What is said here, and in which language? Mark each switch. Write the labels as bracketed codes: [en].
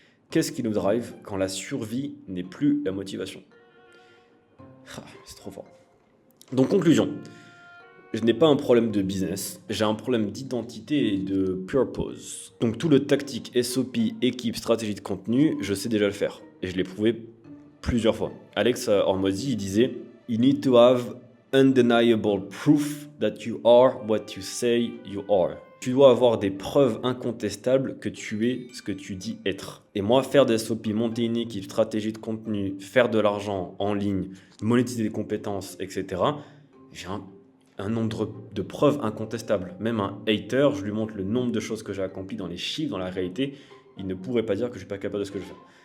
[fr] Qu'est-ce qui nous drive quand la survie n'est plus la motivation ? C'est trop fort. Donc conclusion. Je n'ai pas un problème de business, j'ai un problème d'identité et de purpose. Donc tout le tactique, SOP, équipe, stratégie de contenu, je sais déjà le faire. Et je l'ai prouvé plusieurs fois. [en] Alex Hormozy, [fr] il disait [en] « You need to have undeniable proof that you are what you say you are ». [fr] Tu dois avoir des preuves incontestables que tu es ce que tu dis être. Et moi, faire des SOP, monter une équipe, stratégie de contenu, faire de l'argent en ligne, monétiser des compétences, etc., j'ai un nombre de preuves incontestables. Même un hater, je lui montre le nombre de choses que j'ai accomplies dans les chiffres, dans la réalité, il ne pourrait pas dire que je ne suis pas capable de ce que je fais.